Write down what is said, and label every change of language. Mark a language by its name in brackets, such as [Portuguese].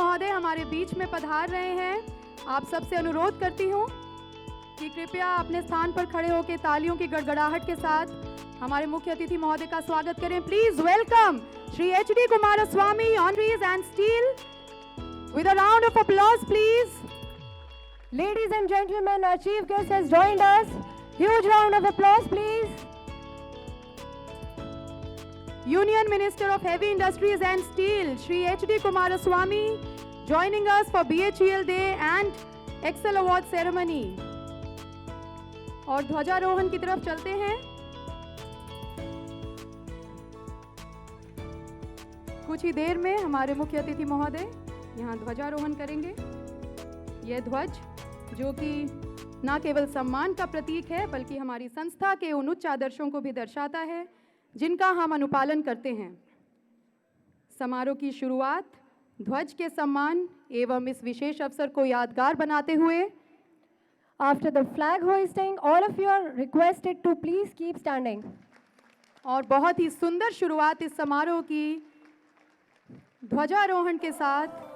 [Hindi] हमारे बीच में पधार रहे हैं। आप सबसे अनुरोध करती हूँ कि कृपया अपने स्थान पर खड़े होकर तालियों की गड़गड़ाहट के साथ हमारे मुख्य अतिथि महोदय का स्वागत करें। [English] Please welcome Shri HD. Kumaraswamy, ऑनरीज and steel, with a round of applause, please. Ladies and gentlemen, our chief guest has joined us. Huge round of applause, please. Union Minister of Heavy Industries and Steel, Shri H.D. Kumaraswamy, joining us for BHEL Day and Excel Award ceremony. [Hindi] और ध्वजारोहण की तरफ चलते हैं। कुछ ही देर में हमारे मुख्य अतिथि महोदय यहाँ ध्वजारोहण करेंगे। यह ध्वज जो कि न केवल सम्मान का प्रतीक है बल्कि हमारी संस्था के उन उच्च आदर्शों को भी दर्शाता है जिनका हम अनुपालन करते हैं। समारोह की शुरुआत ध्वज के सम्मान एवं इस विशेष अवसर को यादगार बनाते हुए [English] After the flag hoisting, all of you are requested to please keep standing. [Hindi] और बहुत ही सुंदर शुरुआत इस समारोह की ध्वजारोहण के साथ